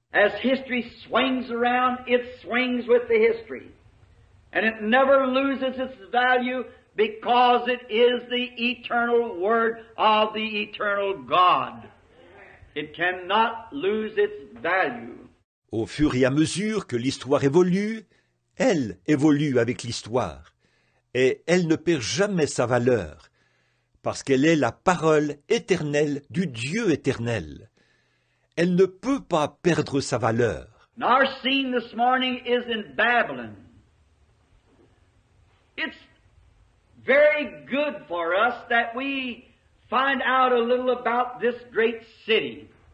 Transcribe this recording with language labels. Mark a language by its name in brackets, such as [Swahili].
[English] As history swings around, it swings with the history. And it never loses its value because it is the eternal word of the eternal God. It cannot lose its value. [French] Au fur et à mesure que l'histoire évolue, elle évolue avec l'histoire, et elle ne perd jamais sa valeur, parce qu'elle est la parole éternelle du Dieu éternel. Elle ne peut pas perdre sa valeur. [English] And our scene this morning is in Babylon. It's very good for us that we find out a little about this great city.